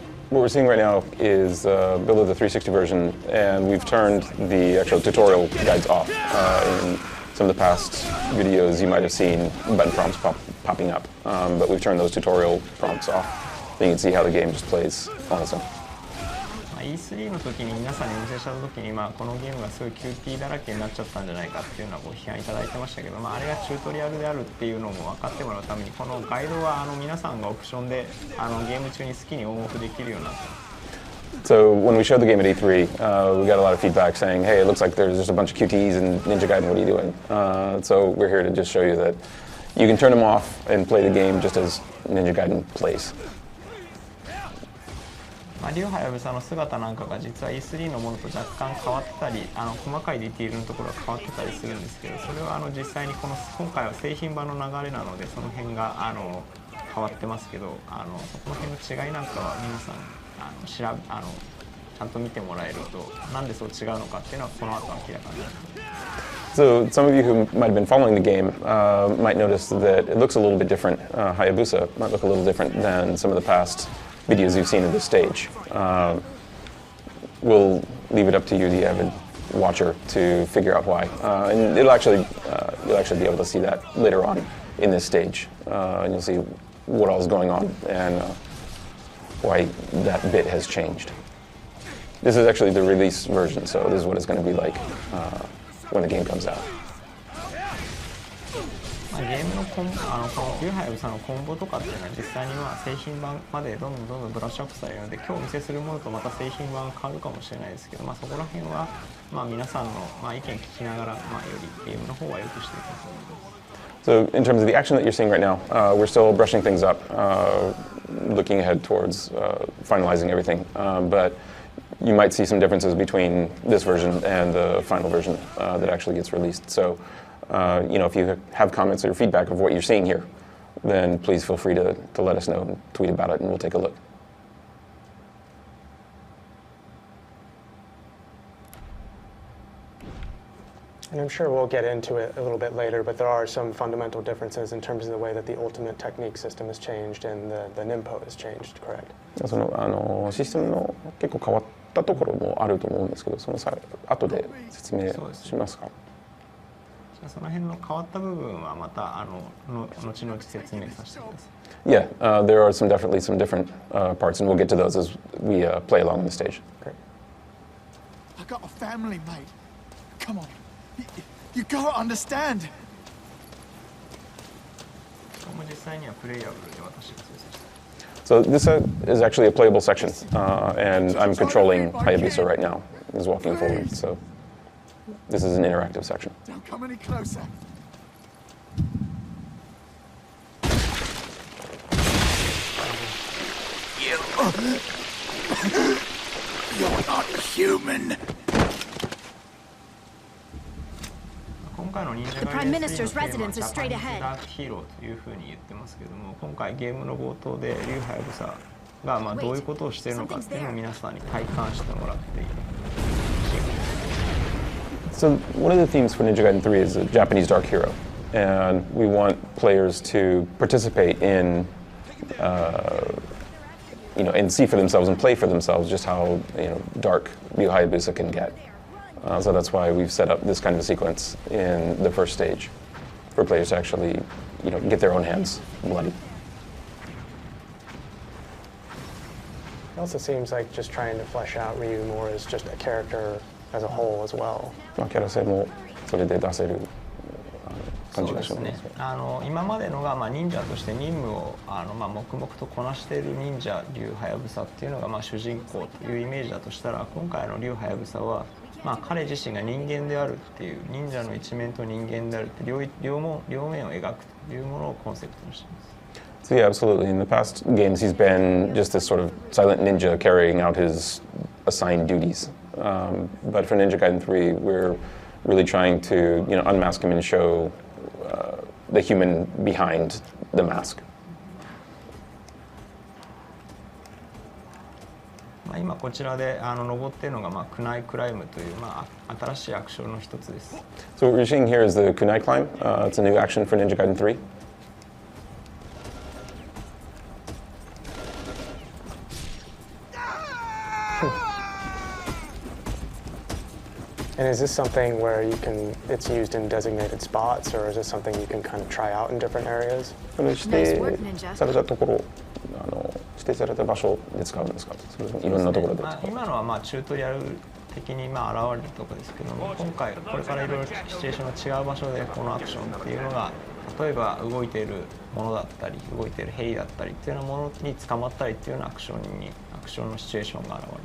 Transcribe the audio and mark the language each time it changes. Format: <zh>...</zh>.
<en>What we're seeing right now is a build of the 360 version, and we've turned the actual tutorial guides off. In some of the past videos, you might have seen button prompts popping up, but we've turned those tutorial prompts off. So you can see how the game just plays on its own.</en> <ja>E3 の時に皆さんにお見せした時に、このゲームがすごいキューティーだらけになっちゃったんじゃないかっていうのはご批判いただいてましたけど、あれがチュートリアルであるっていうのも分かってもらうために、このガイドは皆さんがオプションでゲーム中に好きにオンオフできるようになってます。</ja> <en>So when we showed the game at E3, we got a lot of feedback saying, hey, it looks like there's just a bunch of QTEs in Ninja Gaiden, what are you doing? So we're here to just show you that you can turn them off and play the game just as Ninja Gaiden plays.</en> <ja>リュウハヤブサの姿なんかが実は E3 のものと若干変わってたり、細かいディティールのところが変わってたりするんですけど、それは実際に今回は製品版の流れなのでその辺が変わってますけど、そこの辺の違いなんかは皆さんちゃんと見てもらえると、なんでそう違うのかっていうのはこの後明らかになる。</ja> <en>So some of you who might have been following the game might notice that it looks a little bit different. Hayabusa might look a little different than some of the past videos you've seen of this stage. We'll leave it up to you, the avid watcher, to figure out why. And you'll actually be able to see that later on in this stage. And you'll see what all is going on and why that bit has changed. This is actually the release version, so this is what it's going to be like when the game comes out.</en> <ja>ゲームのこのリュウハヤブサのコンボとかっていうのは実際に製品版までどんどんブラッシュアップされるので、今日お見せするものとまた製品版変わるかもしれないですけど、そこら辺は皆さんの意見聞きながらよりゲームの方は良くしていくと思います。</ja> <en>So in terms of the action that you're seeing right now, we're still brushing things up, looking ahead towards finalizing everything. But you might see some differences between this version and the final version that actually gets released. So, if you have comments or feedback of what you're seeing here, then please feel free to let us know and tweet about it, and we'll take a look. And I'm sure we'll get into it a little bit later, but there are some fundamental differences in terms of the way that the ultimate technique system has changed and the NIMPO has changed, correct?</en> <ja>そのシステムの結構変わったところもあると思うんですけど、その後で説明しますか。その辺の変わった部分はまた後々説明させてください。</ja> <en>Yeah, there are definitely some different parts, and we'll get to those as we play along on the stage. Great. I got a family, mate. Come on, you gotta understand.</en> <ja>これも実際にはプレイヤブルで私が操作して。</ja> <en>So this is actually a playable section, and I'm controlling Hayabusa right now. He's walking forward, so this is an interactive section. Don't come any closer. You're not human.</en> <ja>今回の忍者ガイデン3のテーマはジャパニーズダークヒーローというふうに言ってますけども、今回ゲームの冒頭でリュウハヤブサがどういうことをしているのかっていうのを皆さんに体感してもらっている。</ja> <en>So one of the themes for Ninja Gaiden 3 is a Japanese dark hero, and we want players to participate in, and see for themselves and play for themselves just how dark Ryu Hayabusa can get. So that's why we've set up this kind of a sequence in the first stage for players to actually, get their own hands bloody. It also seems like just trying to flesh out Ryu more as just a character as a whole as well.</en> <ja>キャラ性もそれで出せる感じがしますね。今までのが忍者として任務を黙々とこなしている忍者竜はやぶさっていうのが主人公というイメージだとしたら、今回の竜はやぶさは彼自身が人間であるっていう、忍者の一面と人間であるって両面を描くというものをコンセプトにしています。</ja> <en>So yeah, absolutely. In the past games, he's been just this sort of silent ninja carrying out his assigned duties. But for Ninja Gaiden 3, we're really trying to, unmask him and show the human behind the mask.</en> <ja>今こちらで登っているのがクナイクライムという新しいアクションの一つです。</ja> <en>So what we're seeing here is the Kunai Climb. It's a new action for Ninja Gaiden 3. And is this something where it's used in designated spots, or is it something you can kind of try out in different areas?</en> <ja>指定されたところ、指定された場所で使うんですか？それともいろんなところで。今のはチュートリアル的に現れるところですけども、今回これからいろいろシチュエーションが違う場所でこのアクションっていうのが、例えば動いているものだったり、動いているヘリだったりっていうようなものに捕まったりっていうようなアクションのシチュエーションが現れる。</ja>